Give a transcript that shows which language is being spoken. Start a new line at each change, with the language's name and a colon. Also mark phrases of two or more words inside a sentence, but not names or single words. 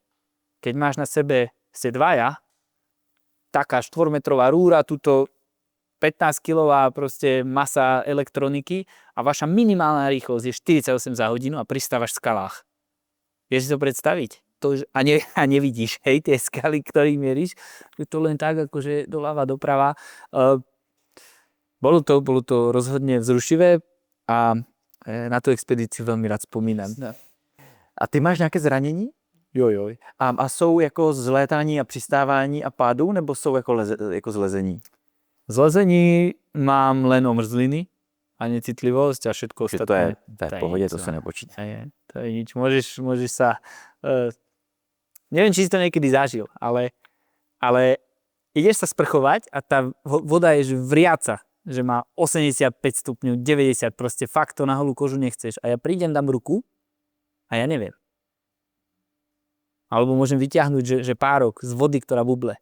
Slovak: Keď máš na sebe, ste dvaja, taká 4-metrová rúra, tuto 15-kilová proste masa elektroniky a vaša minimálna rýchlosť je 48 za hodinu a pristávaš v skalách. Vieš si to predstaviť? A nevidíš, hej, tie skaly, ktorých mieríš, je to len tak, akože doľava, doprava. Bolo to rozhodne vzrušivé a Na tú expedíciu veľmi rád spomínam. No.
Czech: A ty máš nějaké zranění? Jo. A jsou jako z létání a přistávání a pádů, nebo jsou jako z lezení?
Slovak: Z lezení mám len omrzliny a necitlivosť a všetko
Czech: To je
Slovak: ostatné.
Czech: v pohodě, to se nepočítá.
Slovak: To je nič. Môžeš sa... neviem, či si to niekedy zažil, ale ideš sa sprchovať a tá voda je vriaca, že má 85 stupňov, 90, proste fakt to na holú kožu nechceš. A ja prídem, dám ruku a ja neviem. Alebo môžem vyťahnuť, že párok z vody, ktorá buble.